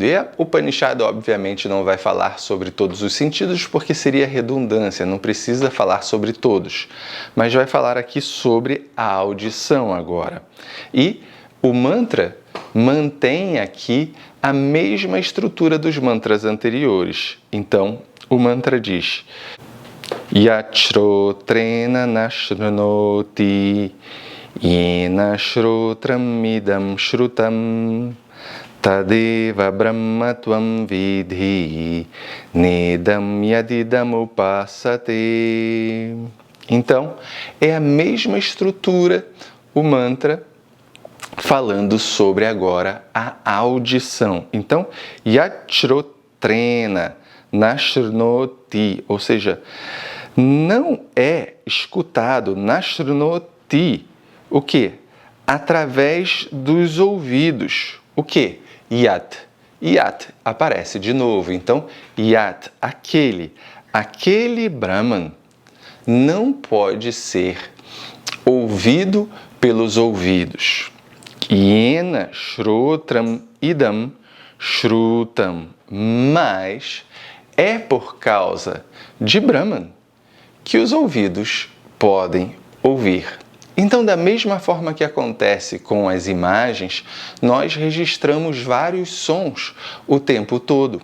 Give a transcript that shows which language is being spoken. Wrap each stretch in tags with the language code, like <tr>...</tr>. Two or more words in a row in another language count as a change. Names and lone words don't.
<pt>E a Upanishad, obviamente, não vai falar sobre todos os sentidos, porque seria redundância, não precisa falar sobre todos. Mas vai falar aqui sobre a audição agora. E o mantra mantém aqui a mesma estrutura dos mantras anteriores. Então, o mantra diz:</pt> <sa>यच्छ्रोत्रेण नशृणोति येन श्रोत्रम् इदम् श्रुतम् तदेव ब्रह्मत्वम् विधि नेदम् यदिदम् उपासते.</sa> <pt>Então, é a mesma estrutura, o mantra, falando sobre agora a audição. Então,</pt> <sa>यच्छ्रोत्रेण नशृणोति,</sa> <pt>ou seja, não é escutado nashrunoti, o que? Através dos ouvidos. O que? Yat. Yat aparece de novo. Então, Yat, aquele Brahman não pode ser ouvido pelos ouvidos.</pt> <sa>येन श्रोत्रम् इदम् श्रुतम्.</sa> <pt>Mas é por causa de Brahman que os ouvidos podem ouvir. Então, da mesma forma que acontece com as imagens, nós registramos vários sons o tempo todo.</pt>